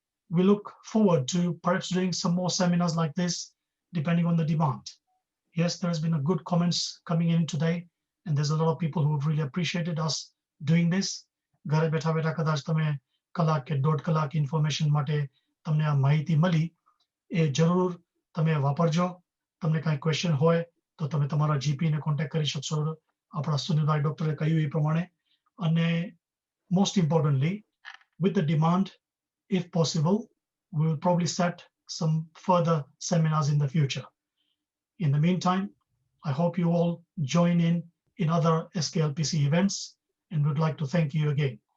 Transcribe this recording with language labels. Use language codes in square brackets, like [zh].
[en] We look forward to perhaps doing some more seminars like this, depending on the demand. Yes, there's been a good comments coming in today, and there's a lot of people who have really appreciated us doing this. [gu] Ghare betha betha kadach tame kalak ke dod kalak information mate tamne આ માહિતી મળી એ જરૂર તમે વાપરજો. તમને કાંઈ question હોય તો તમે તમારા જીપી ને કોન્ટેક્ટ કરી શકશો. આપણા સુનિલભાઈ ડોક્ટરે કહ્યું એ પ્રમાણે. [en] અને most importantly, with the demand, if possible, we will probably set some further seminars in the future. In the meantime, I hope you all join in other SKLPC events, and would like to thank you again.